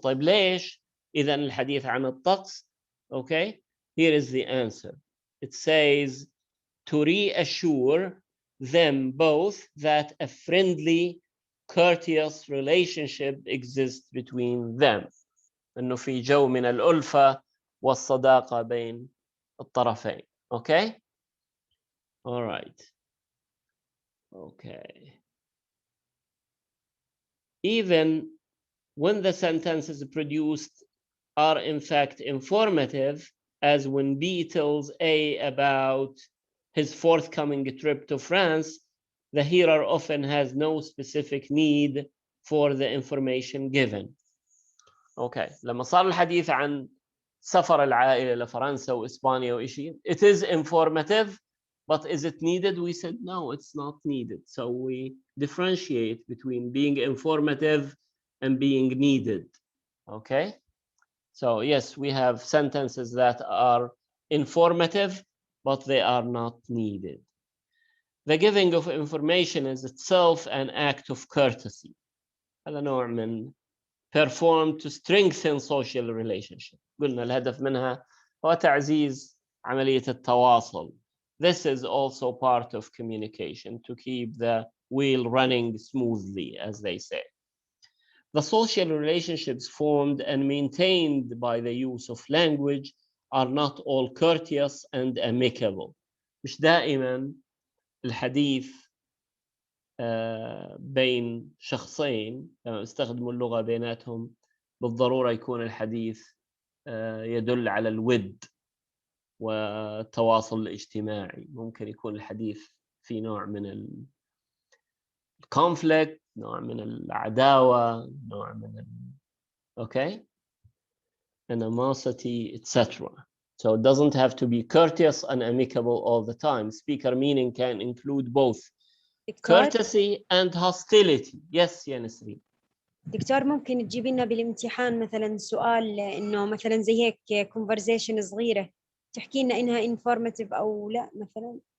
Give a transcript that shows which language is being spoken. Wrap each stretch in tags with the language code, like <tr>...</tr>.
<ar>طيب ليش إذا الحديث عن الطقس؟</ar> <en>Okay, here is the answer. It says to reassure them both that a friendly, courteous relationship exists between them.</en> <ar>إنه في جو من الألفة والصداقة بين الطرفين.</ar> <en>Okay? All right. Okay. Even when the sentences produced are in fact informative, as when B tells A about his forthcoming trip to France, the hearer often has no specific need for the information given. Okay.</en> <ar>لما صار الحديث عن سفر العائلة لفرنسا وإسبانيا وإشي,</ar> <en>it is informative, but is it needed? We said no, it's not needed. So we differentiate between being informative and being needed. Okay. So yes, we have sentences that are informative, but they are not needed. The giving of information is itself an act of courtesy.</en> <ar>هذا نوع من</ar> <en>performed to strengthen social relationship.</en> <ar>قلنا الهدف منها هو تعزيز عملية التواصل.</ar> <en>This is also part of communication to keep the wheel running smoothly, as they say. The social relationships formed and maintained by the use of language are not all courteous and amicable.</en> <ar>مش دائما الحديث بين شخصين لما يستخدموا اللغة بيناتهم بالضرورة يكون الحديث يدل على الود والتواصل الاجتماعي. ممكن يكون الحديث في نوع من الكونفليكت، نوع من العداوة، نوع من</ar> <en>okay, animosity,</en> <ar>etc.</ar> <en>So it doesn't have to be courteous and amicable all the time. Speaker meaning can include both courtesy and hostility. Yes, يا Nisreen.</en> <ar>دكتور ممكن تجيب لنا بالامتحان مثلا سؤال انه مثلا زي هيك conversation صغيرة تحكي لنا انها informative او لا مثلا؟</ar>